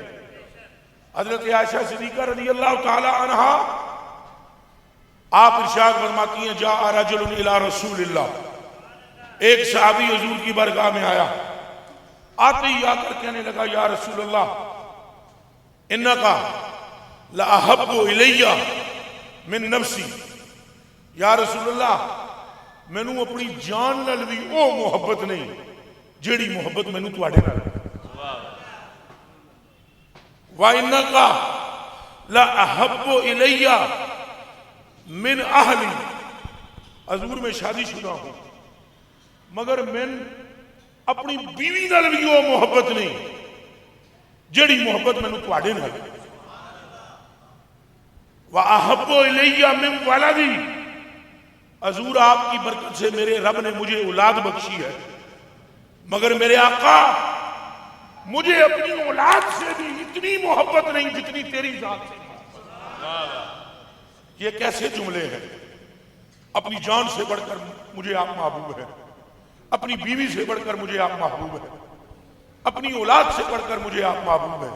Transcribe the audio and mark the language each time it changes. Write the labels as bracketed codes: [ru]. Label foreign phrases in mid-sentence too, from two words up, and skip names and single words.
[ur] حضرت عائشہ صدیقہ [ar] رضی اللہ تعالی عنہا [ur] آپ ارشاد فرماتی ہیں [ar] جاء رجل الی رسول اللہ، [ur] ایک صحابی حضور کی بارگاہ میں آیا، آتے ہی آ کر کہنے لگا [ar] یا رسول اللہ انکا لأحب الی من نفسی، [pa] یا رسول اللہ مینوں اپنی جان نال بھی او محبت نہیں جیڑی محبت مینوں تواڈے نال ہے۔ [ar] وَإِنَّكَ لَأَحَبُّ إِلَيَّ من اہلی، [ur] حضور میں شادی شدہ ہوں [pa] مگر میں اپنی بیوی نال بھی وہ محبت نہیں جیڑی محبت میں تواڈے نال ہے۔ [ar] وَأَحَبُّ إِلَيَّ مِن وَلَدِي، [ur] حضور آپ کی برکت سے میرے رب نے مجھے اولاد بخشی ہے مگر میرے آقا مجھے اپنی اولاد سے بھی اتنی محبت نہیں جتنی تیری ذات سے۔ یہ کیسے جملے ہیں؟ اپنی جان سے بڑھ کر مجھے آپ محبوب ہیں، اپنی بیوی سے بڑھ کر مجھے آپ محبوب ہیں، اپنی اولاد سے بڑھ کر مجھے آپ محبوب ہیں۔